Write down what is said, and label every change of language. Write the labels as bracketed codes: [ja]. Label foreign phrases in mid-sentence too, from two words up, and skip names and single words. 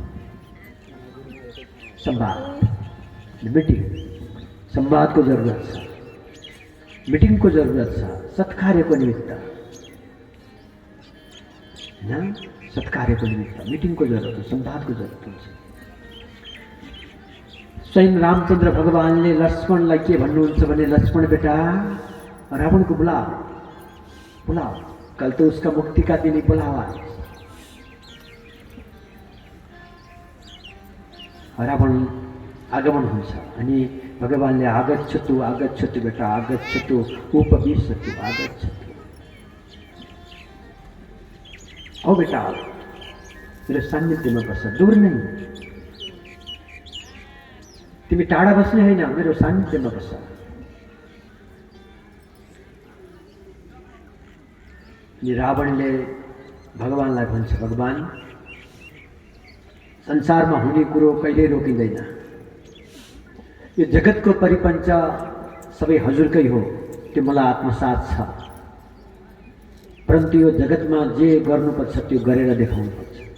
[ne] संवाद, मिटिङ, संवादको जरुरत छ, मिटिङको जरुरत छ, सत्कार्यको निमित्त हैन, सत्कार्यको निमित्त मिटिङको जरुरत हो, संवादको जरुरत हुन्छ। स्वयं रामचन्द्र भगवानले लक्ष्मणलाई के भन्नुहुन्छ भने, [hi] लक्ष्मण बेटा रावण को बुलाओ, बुलाओ, कल तो उसका मुक्ति का दिन ही, बुलाओ आज। [ne] रावण आगमन हुन्छ अनि भगवानले [sa] आगच्छतु आगच्छतु बेटा आगच्छतु उपविशतु आगच्छतु, [ne] औ बेटा मेरो सान्निध्यमा बस, [hi] दूर नहीं, [ne] तिमी टाढा बस्ने होइन, मेरो सान्निध्यमा बस। अनि रावणले भगवानलाई भन्छ, भगवान संसारमा हुने कुरो कहिल्यै रोकिँदैन, यो जगतको परिपञ्च सबै हजुरकै हो, त्यो मलाई आत्मसात छ, परन्तु यो जगतमा जे गर्नुपर्छ त्यो गरेर देखाउनुपर्छ।